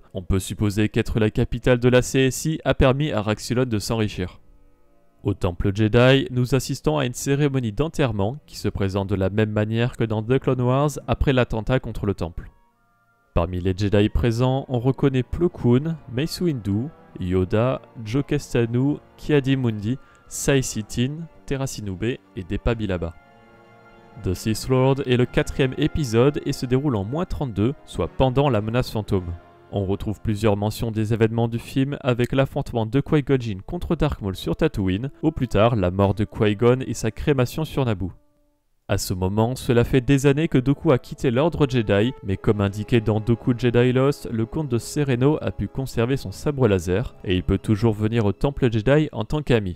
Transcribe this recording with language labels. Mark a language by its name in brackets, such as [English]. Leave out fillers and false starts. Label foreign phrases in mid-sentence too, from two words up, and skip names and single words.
[French] On peut supposer qu'être la capitale de la CSI a permis à Raxulon de s'enrichir. Au Temple Jedi, nous assistons à une cérémonie d'enterrement qui se présente de la même manière que dans The Clone Wars après l'attentat contre le Temple. Parmi les Jedi présents, on reconnaît Plo Koon, Mace Windu, Yoda, Joe Castanou, Ki-Adi-Mundi, Saï Tin, Terraci Nube et Depa Billaba. The Sith Lord est le 4e épisode et se déroule en moins 32, soit pendant la menace fantôme. On retrouve plusieurs mentions des événements du film avec l'affrontement de Qui-Gon Jinn contre Dark Maul sur Tatooine, ou plus tard la mort de Qui-Gon et sa crémation sur Naboo. À ce moment, cela fait des années que Dooku a quitté l'ordre Jedi, mais comme indiqué dans Dooku Jedi Lost, le comte de Sereno a pu conserver son sabre laser, et il peut toujours venir au temple Jedi en tant qu'ami.